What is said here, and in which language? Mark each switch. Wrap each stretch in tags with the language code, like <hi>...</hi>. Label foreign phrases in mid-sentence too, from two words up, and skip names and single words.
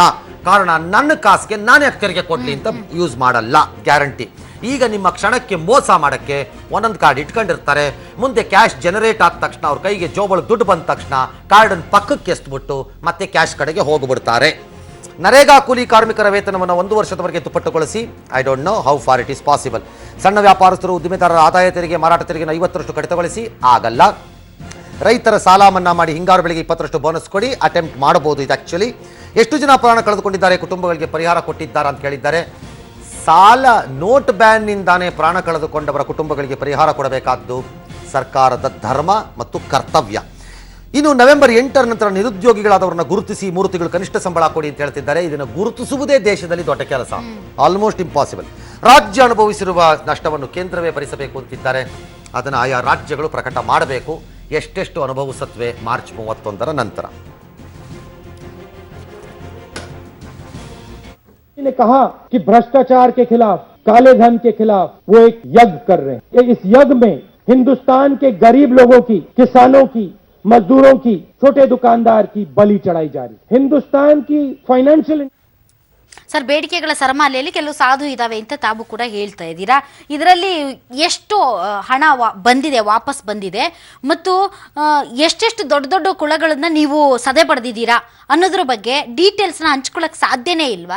<kn>ಕಾರಣ, ನನ್ನ ಕಾಸಿಗೆ ನಾನು ಯಾಕೆ ತೆರಿಗೆ ಕೊಡಲಿ ಅಂತ ಯೂಸ್ ಮಾಡಲ್ಲ, ಗ್ಯಾರಂಟಿ. ಈಗ ನಿಮ್ಮ ಕ್ಷಣಕ್ಕೆ ಮೋಸ ಮಾಡೋಕ್ಕೆ ಒಂದೊಂದು ಕಾರ್ಡ್ ಇಟ್ಕೊಂಡಿರ್ತಾರೆ. ಮುಂದೆ</kn> <en>cash generate</en> <kn>ಆದ ತಕ್ಷಣ ಅವ್ರ ಕೈಗೆ ಜೋಬಳಿಗೆ ದುಡ್ಡು ಬಂದ ತಕ್ಷಣ ಕಾರ್ಡನ್ನು ಪಕ್ಕಕ್ಕೆ ಎಸ್ಬಿಟ್ಟು ಮತ್ತೆ ಕ್ಯಾಶ್ ಕಡೆಗೆ ಹೋಗ್ಬಿಡ್ತಾರೆ. ನರೇಗಾ ಕೂಲಿ ಕಾರ್ಮಿಕರ ವೇತನವನ್ನು 1 ವರ್ಷದವರೆಗೆ ದುಪ್ಪಟ್ಟುಗೊಳಿಸಿ.</kn> <en>I don't know how far it is possible.</en> <kn>ಸಣ್ಣ ವ್ಯಾಪಾರಸ್ಥರು ಉದ್ದಿಮೆದಾರರ ಆದಾಯ ತೆರಿಗೆ ಮಾರಾಟ ತೆರಿಗೆನ 50% ಕಡಿತಗೊಳಿಸಿ. ಆಗಲ್ಲ. ರೈತರ ಸಾಲ ಮನ್ನಾ ಮಾಡಿ ಹಿಂಗಾರು ಬೆಳೆಗೆ 20% ಬೋನಸ್ ಕೊಡಿ. ಅಟೆಂಪ್ಟ್ ಮಾಡಬಹುದು. ಇದು ಆಕ್ಚುಲಿ ಎಷ್ಟು ಜನ ಪ್ರಾಣ ಕಳೆದುಕೊಂಡಿದ್ದಾರೆ, ಕುಟುಂಬಗಳಿಗೆ ಪರಿಹಾರ ಕೊಟ್ಟಿದ್ದಾರೆ ಅಂತ ಕೇಳಿದ್ದಾರೆ. ಸಾಲ ನೋಟ್ ಬ್ಯಾನ್ನಿಂದಾನೇ ಪ್ರಾಣ ಕಳೆದುಕೊಂಡವರ ಕುಟುಂಬಗಳಿಗೆ ಪರಿಹಾರ ಕೊಡಬೇಕಾದ್ದು ಸರ್ಕಾರದ ಧರ್ಮ ಮತ್ತು ಕರ್ತವ್ಯ. ಇನ್ನು ನವೆಂಬರ್ 8ರ ನಂತರ ನಿರುದ್ಯೋಗಿಗಳಾದವರನ್ನ ಗುರುತಿಸಿ 3 ತಿಂಗಳು ಕನಿಷ್ಠ ಸಂಬಳ ಕೊಡಿ ಅಂತ ಹೇಳ್ತಿದ್ದಾರೆ. ಇದನ್ನು ಗುರುತಿಸುವುದೇ ದೇಶದಲ್ಲಿ ದೊಡ್ಡ ಕೆಲಸ,</kn> <en>almost impossible.</en> <kn>ರಾಜ್ಯ ಅನುಭವಿಸಿರುವ ನಷ್ಟವನ್ನು ಕೇಂದ್ರವೇ ಭರಿಸಬೇಕು ಅಂತಿದ್ದಾರೆ. ಅದನ್ನು ಆಯಾ ರಾಜ್ಯಗಳು ಪ್ರಕಟ ಮಾಡಬೇಕು. ಎಷ್ಟೆಷ್ಟು ಅನುಭವಿಸತ್ವೆ ಮಾರ್ಚ್ 31ರ ನಂತರ.</kn> <hi>ने कहा कि भ्रष्टाचार के खिलाफ, काले धन के खिलाफ वो एक यज्ञ कर रहे हैं. इस यज्ञ में हिंदुस्तान के गरीब लोगों की, किसानों की, मजदूरों की, छोटे दुकानदार की बलि चढ़ाई जा रही. हिंदुस्तान की फाइनेंशियल</hi> <kn>ಸರ್, ಬೇಡಿಕೆಗಳ ಸರಮಾಲೆಯಲ್ಲಿ ಕೆಲವು ಸಾಧು ಇದಾವೆ ಅಂತ ತಾವು ಕೂಡ ಹೇಳ್ತಾ ಇದ್ದೀರಾ. ಇದರಲ್ಲಿ ಎಷ್ಟು ಹಣ ಬಂದಿದೆ, ವಾಪಸ್ ಬಂದಿದೆ, ಮತ್ತು ಎಷ್ಟೆಷ್ಟು ದೊಡ್ಡ ದೊಡ್ಡ ಕುಳಗಳನ್ನ ನೀವು ಸದೆ ಪಡೆದಿದ್ದೀರಾ ಅನ್ನೋದ್ರ ಬಗ್ಗೆ ಡೀಟೇಲ್ಸ್ನ ಹಂಚ್ಕೊಳ್ಳೋಕೆ ಸಾಧ್ಯನೇ ಇಲ್ವಾ?</kn>